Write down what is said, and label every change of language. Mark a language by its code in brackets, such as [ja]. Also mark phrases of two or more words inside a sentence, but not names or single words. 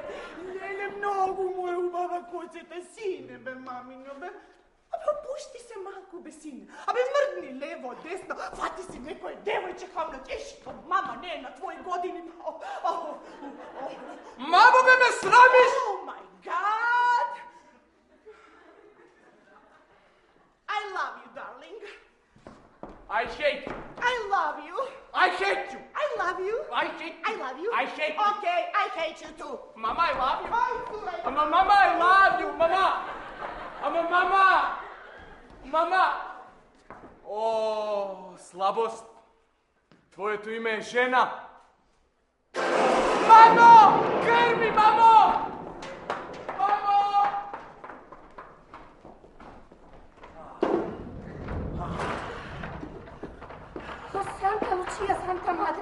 [mk] Леле, многу му е убава коќата, сине, бе, мамино, бе. Абе, опушти се малку, бе, сине. Абе, мрдни лево, десно, фати си некој девојче, Хамлет, ешто, мама не е на твои години. Мамо, бе, ме срамиш! [en] Oh my God! I love you, darling. I hate you. I love you. I hate you. I love you. I hate you. I love you. I hate you. Okay, I hate you too. Mama, I love you. I Mama, I love you, mama. [mk] Мама. О, слабост. Твоето име е жена. Мамо! Грми, мамо! Мамо! О, Санта Лучија, Санта Мадре.